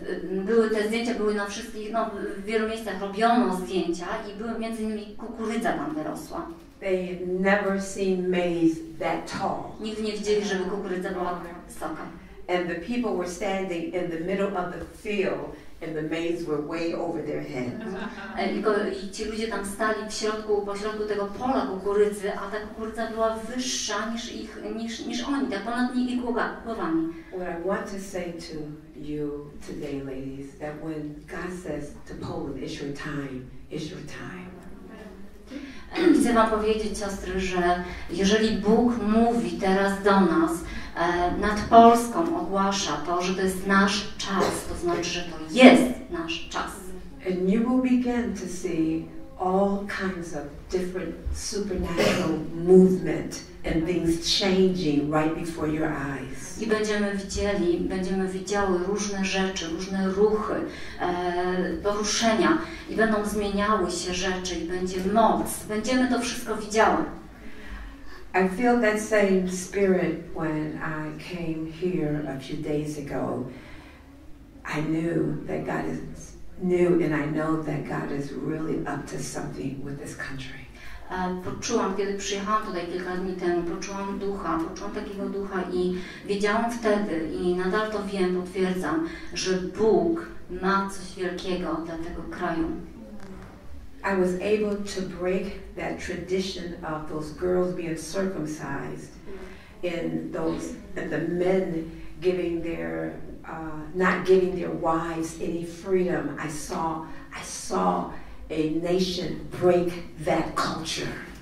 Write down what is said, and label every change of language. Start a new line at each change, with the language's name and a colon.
Polish: Były te zdjęcia, były na wszystkich, w wielu miejscach robiono zdjęcia i były między innymi kukurydza tam wyrosła.
English: They had never seen maize that tall.
Polish: Nigdy nie widzieli, żeby kukurydza była wysoka.
English: And the people were standing in the middle of the field, and the maize were way over their heads.
Polish: I ci ludzie tam stali pośrodku tego pola kukurydzy, a ta kukurydza była wyższa niż oni, tak ponad ich głowami.
English: What I want to say to you today, ladies, that when God says to Poland, it's your time, it's your time.
Polish: Chcę wam powiedzieć, siostry, że jeżeli Bóg mówi teraz do nas, nad Polską ogłasza to, że to jest nasz czas, to znaczy, że to jest nasz czas.
English: And you will begin to see all kinds of different supernatural movement and things changing right before your eyes.
Polish: I będziemy widziały różne rzeczy, różne ruchy, poruszenia i będą zmieniały się rzeczy i będzie moc. Będziemy to wszystko widziały.
English: I feel that same spirit when I came here a few days ago. I knew that God and I know that God is really up to something with this country.
Polish: Poczułam, kiedy przyjechałam tutaj kilka dni temu, poczułam takiego ducha i wiedziałam wtedy i nadal to wiem, potwierdzam, że Bóg ma coś wielkiego dla tego kraju.
English: I was able to break that tradition of those girls being circumcised and the men giving not giving their wives any freedom. I saw a nation break that culture.